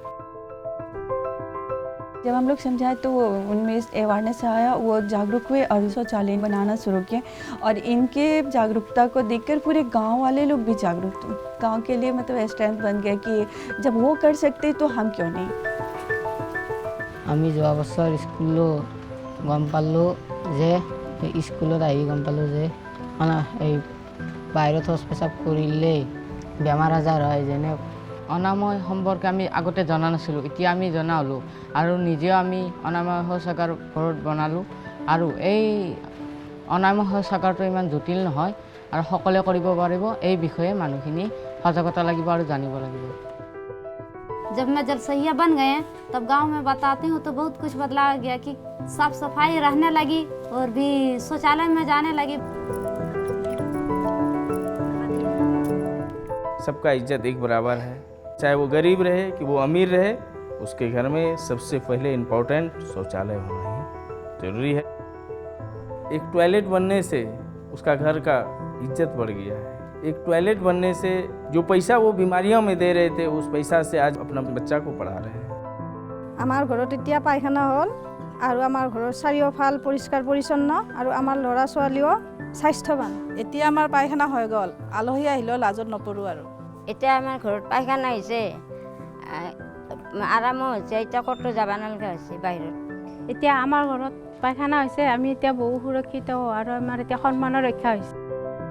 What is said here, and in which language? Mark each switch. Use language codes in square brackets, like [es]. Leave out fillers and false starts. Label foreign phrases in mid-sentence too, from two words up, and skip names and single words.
[hi] जब हम लोग समझाए तो उनमें अवेयरनेस आया, वो जागरूक हुए और शौचालय बनाना शुरू किए और इनके जागरूकता को देखकर पूरे गांव वाले लोग भी जागरूक थे। गांव के लिए मतलब स्ट्रेंथ बन गया कि जब वो कर सकते तो हम क्यों नहीं। [as] আমি যোৱা বছৰ স্কুলো গম পালোঁ যে স্কুলত আহি গম পালোঁ যে এই বাহিৰত শৌচ পেচাব কৰিলেই বেমাৰ আজাৰ হয়। যেনে অনাময় সম্পৰ্কে আমি আগতে জনা নাছিলোঁ, এতিয়া আমি জনা হ'লোঁ আৰু নিজেও আমি অনাময় শৌচাগাৰ ঘৰত বনালোঁ আৰু এই অনাময় শৌচাগাৰটো ইমান জটিল নহয় আৰু সকলোৱে কৰিব পাৰিব। এই বিষয়ে মানুহখিনি সজাগতা লাগিব আৰু জানিব লাগিব। [hi] जब मैं जलसहिया बन गए तब गांव में बताती हूँ तो बहुत कुछ बदलाव गया कि साफ सफाई रहने लगी और भी शौचालय में जाने लगी। सबका इज्जत एक बराबर है, चाहे वो गरीब रहे कि वो अमीर रहे, उसके घर में सबसे पहले इम्पोर्टेंट शौचालय होना ही जरूरी है। एक टॉयलेट बनने से उसका घर का इज्जत बढ़ गया है। एक टॉयलेट बनने से जो पैसा वो बीमारियों में दे रहे थे उस पैसा से आज अपना बच्चा को पढ़ा रहे हैं। [as] আমাৰ ঘৰত এতিয়া পায়খানা হ'ল আৰু আমাৰ ঘৰৰ চাৰিওফাল পৰিষ্কাৰ পৰিচ্ছন্ন আৰু আমাৰ ল'ৰা ছোৱালীও স্বাস্থ্যৱান। এতিয়া আমাৰ পায়খানা হৈ গ'ল, আলহী আহিলেও লাজত নপৰোঁ আৰু। এতিয়া আমাৰ ঘৰত পায়খানা হৈছে आरामो হৈছে, এতিয়া কতো যাব নালাগে হৈছে बाहिरत। এতিয়া আমাৰ ঘৰত পায়খানা হৈছে, আমি এতিয়া বহু সুৰক্ষিত আৰু আমাৰ এতিয়া সন্মানৰ ৰক্ষা হৈছে।